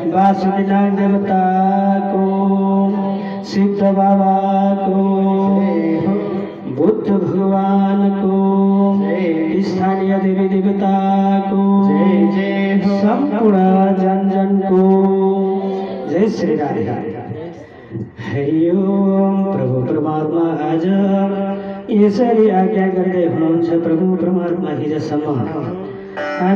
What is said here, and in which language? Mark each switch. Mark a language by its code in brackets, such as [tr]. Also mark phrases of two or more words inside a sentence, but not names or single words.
[hi] बासुकीनाथ देवता को, सिद्ध बाबा को, बुद्ध भगवान को, स्थानीय देवी देवता को, संपूर्ण जन जन को जय श्री राधे। [ne] हरि ओम। प्रभु परमात्मा आज यसरी आज्ञा गर्दै हुनुहुन्छ। प्रभु परमात्मा हिजोसम्म